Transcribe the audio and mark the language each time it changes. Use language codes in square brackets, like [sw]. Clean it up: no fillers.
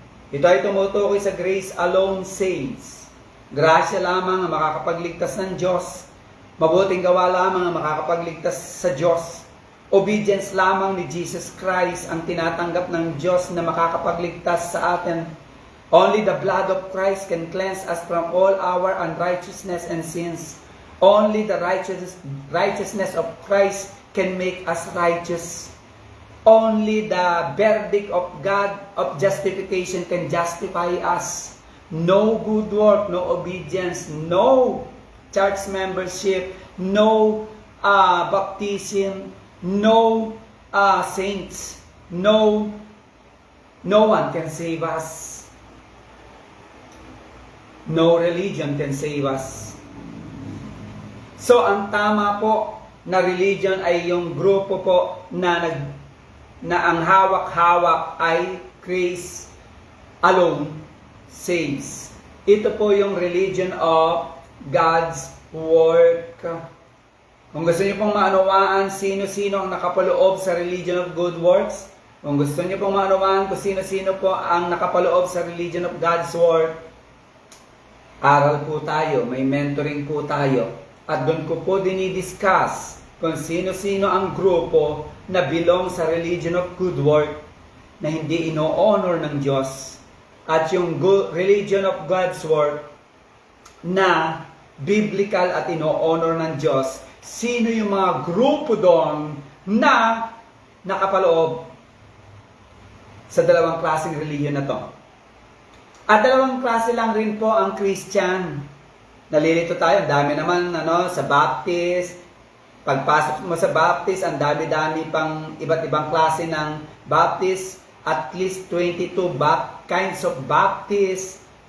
[tl] Ito ay tumutukoy sa grace alone saves. Grasya lamang ang makakapagligtas ng Diyos. Mabuting gawa lamang ang makakapagligtas sa Diyos. Obedience lamang ni Jesus Christ ang tinatanggap ng Diyos na makakapagligtas sa atin. [en] Only the blood of Christ can cleanse us from all our unrighteousness and sins. Only the righteousness of Christ can make us righteous. Only the verdict of God of justification can justify us. No good work, no obedience, no church membership, no baptism, no saints, no one can save us. No religion can save us. [tl] So ang tama po na religion ay yung grupo po na ang hawak-hawak ay grace alone saves. Ito po yung religion of God's work. Kung gusto niyo pong maunawaan sino-sino ang nakapaloob sa religion of good works, kung gusto niyo pong maunawaan kung sino-sino po ang nakapaloob sa religion of God's work, aral po tayo, may mentoring po tayo. At doon ko po dinidiscuss kung sino-sino ang grupo na belong sa religion of good work na hindi ino-honor ng Diyos. At yung religion of God's work na biblical at ino-honor ng Diyos. Sino yung mga grupo doon na nakapaloob sa dalawang klaseng religion na to? At dalawang klase lang rin po ang Christian. Nalilito tayo, ang dami naman sa Baptist. Pagpasok mo sa Baptist, ang dami-dami pang iba't ibang klase ng Baptist. At least 22 kinds of Baptist.